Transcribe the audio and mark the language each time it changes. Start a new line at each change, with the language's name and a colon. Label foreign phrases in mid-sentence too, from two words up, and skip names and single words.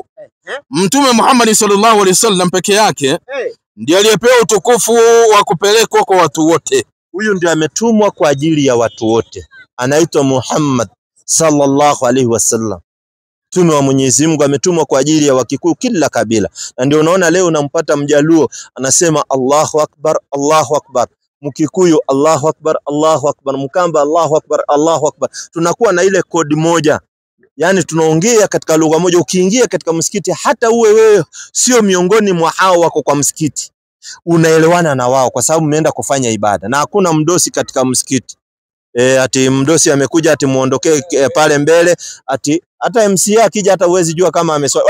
Swahili: Mtume Muhammad
Arabic: صلى الله عليه وسلم
Swahili: peke yake ndiye aliyepewa utukufu wa kupelekwa kwa watu wote. Huyu ndiye ametumwa kwa ajili ya watu wote. Anaitwa Muhammad
Arabic: صلى الله عليه وسلم.
Swahili: Mtume wa Mwenyezi Mungu ametumwa kwa ajili ya Wakikuyu kila kabila. Na ndio unaona leo unampata Mjaluo anasema
Arabic: الله أكبر، الله أكبر. Mkikuyu الله أكبر، الله أكبر. Mkamba الله أكبر، الله أكبر.
Swahili: Tunakuwa na ile kodi moja. Yaani tunaongea katika lugha moja. Ukiingia katika msikiti hata uwe wewe sio miongoni mwa hao wako kwa msikiti, unaelewana na wao kwa sababu mmeenda kufanya ibada. Na hakuna mdosi katika msikiti. Ati mdosi amekuja ati muondokee pale mbele, ati hata MCA akija hata uwezi jua kama ameswali.